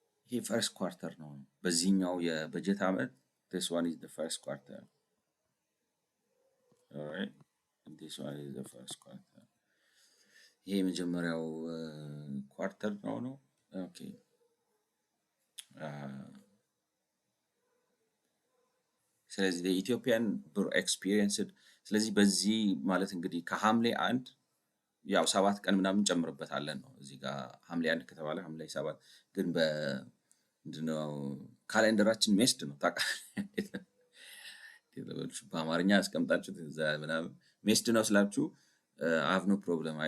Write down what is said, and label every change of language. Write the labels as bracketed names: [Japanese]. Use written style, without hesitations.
[Amharic] ይሄ ፈርስት ኳርተር ነው በዚህኛው የበጀት ዓመት። [English] this one is the first quarter. all right this one is the first quarter. [Amharic] ይሄ የመጀመሪያው ኳርተር ነው። ኦኬ ስለዚህ የኢትዮጵያን ብር ኤክስፒሪየንስድ ስለዚህ በዚህ ማለት እንግዲህ ከሐምሌ 1 ያው 7 ቀን ምናምን ጨምርበታለን ነው። እዚህ ጋር ሐምሌ 1 ከተባለ ሐምሌ 7 ግን ምንድነው ካሌንደራችን ሜስድ ነው ታውቃለህ። በአማርኛ አስቀምጣችሁት እዛ ምናምን ሜስድ ነው ስላችሁ [English] I have no problem.